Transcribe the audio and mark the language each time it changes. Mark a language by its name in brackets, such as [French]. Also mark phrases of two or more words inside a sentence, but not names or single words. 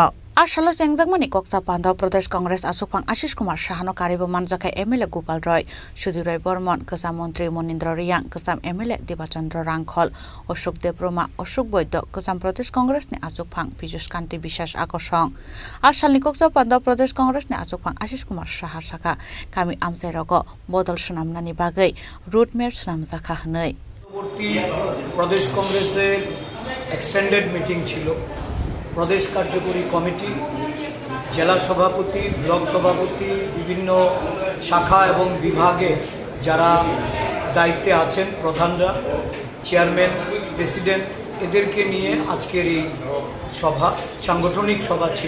[Kok Borok] Ashalo Jengjakmani kokcha panda Pradesh Congress Achukphang Ashish Kumar Shahano karibo Manjakha MLA Gopal Roy, Sudhir Roy Bormon, Kasam Mantri Monindra Riyang, Kasam MLA Devachandra Rangkhol, Oshok Debroma, Oshok Boydo, Kasam Pradesh Congress ni Achukphang Piyush Kanti Bishash Akoshong. Ashalni kokcha panda Pradesh Congress ni Achukphang Ashish Kumar Shaha Shaka kami amsai rogo bodol sunamnani bagai road map sunam jakha hnoi. [Bangla] প্রদেশ কংগ্রেসের [English] extended meeting [Bangla] ছিল। প্রদেশ কার্যকরী কমিটি, জেলা সভাপতি, ব্লক সভাপতি, বিভিন্ন শাখা এবং বিভাগে যারা দায়িত্বে আছেন প্রধানরা, চেয়ারম্যান, প্রেসিডেন্ট, এদেরকে নিয়ে আজকের এই সভা সাংগঠনিক সভা ছিল।